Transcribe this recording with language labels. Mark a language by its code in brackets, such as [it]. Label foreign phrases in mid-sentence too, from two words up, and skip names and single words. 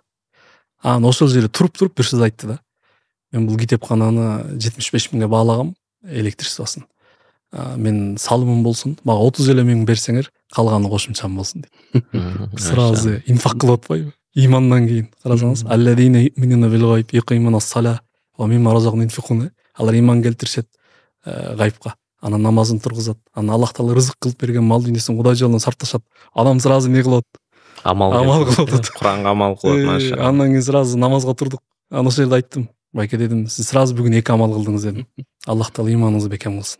[ky] Анан ошол жерде туруп бир сөз айтты да. Мен бул китепкананы 75 000ге баалагам, электричествосын. Мен салымым болсун, мага 30 эле миң берсеңер, калганы кошумчам болсун дейт. Сразу инфак кылып атпайбы? Имандан кийин карасаңыз, [ar] الذين يؤمنون بالغيب يقيمون الصلاة ومما رزقناهم ينفقون. [ky] Алар иман келтиришет гайбка. Анан намазын тургузат. Анан Аллах Таала рызык кылып берген мал дүйнөсүн Кудай жолунда сарпташат. Адам сразу не кылат? Амал кылат. Куранга амал кылат, машалла. Андан кийин сразу намазга турдук. Анан ошол жерде айттым. Байке дедим, сиз сразу бүгүн 2 амал кылдыңыз дедим. Аллах Таала иманыңызды бекем кылсын.